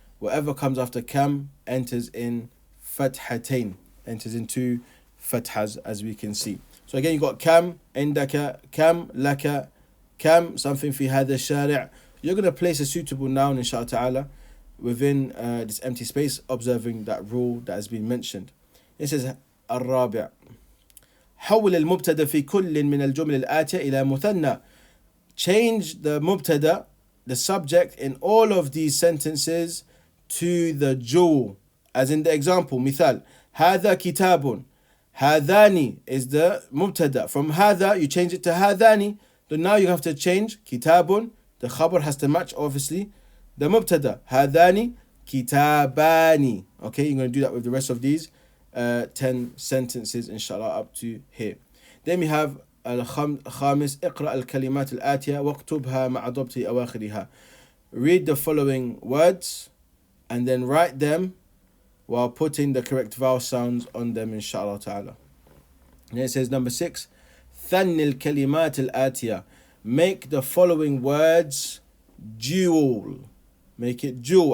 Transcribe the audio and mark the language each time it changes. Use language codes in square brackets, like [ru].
[en] Whatever comes after kam enters in fathatain, enters into fathas, as we can see. So again, you got kam, indaka, kam, laka, kam, something fi hadha shari'. You're going to place a suitable noun, inshallah ta'ala, within this empty space, observing that rule that has been mentioned. [ar] It says الرابع حول المبتدا في كل من الجمل الآتية إلى مثنى. [en] Change the mubtada, the subject, in all of these sentences to the jewel, as in the example [ar] مثال هذا كتاب. [en] هذاني is the mubtada. From هذا you change it to هذاني. Then now you have to change كتاب, the khabar has to match obviously the mubtada. [ar] هذاني كتاباني. [en] Okay, you're going to do that with the rest of these 10 sentences inshallah up to here. Then we have [ar] الخامس اقرأ الكلمات الآتية واكتبها مع ضبط أواخرها. [en] Read the following words and then write them while putting the correct vowel sounds on them inshallah ta'ala. And it says number 6, [ar] ثني الكلمات الآتية. [en] Make the following words dual. Make it dual.